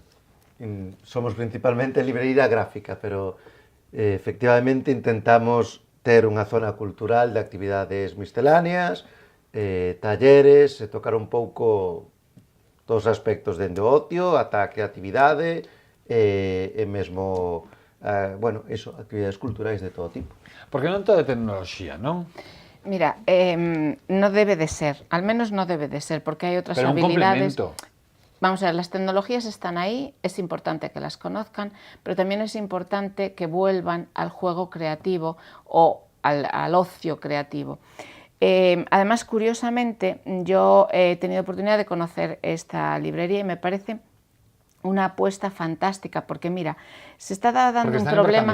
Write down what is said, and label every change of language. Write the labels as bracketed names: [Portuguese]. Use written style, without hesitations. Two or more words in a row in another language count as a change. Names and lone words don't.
[Galician] Somos principalmente librería gráfica, pero efectivamente intentamos ter unha zona cultural de actividades misceláneas, talleres, e tocar un pouco todos os aspectos dende o ocio, ata a creatividade, e mesmo actividades culturais de todo tipo. Porque non todo é tecnoloxía, non? [Spanish] Mira, no debe de ser, al menos no debe de ser, porque hay otras pero habilidades. Un complemento. Vamos a ver, las tecnologías están ahí, es importante que las conozcan, pero también es importante que vuelvan al juego creativo o al ocio creativo. Además, curiosamente, yo he tenido oportunidad de conocer esta librería y me parece una apuesta fantástica, porque mira, se está dando un problema,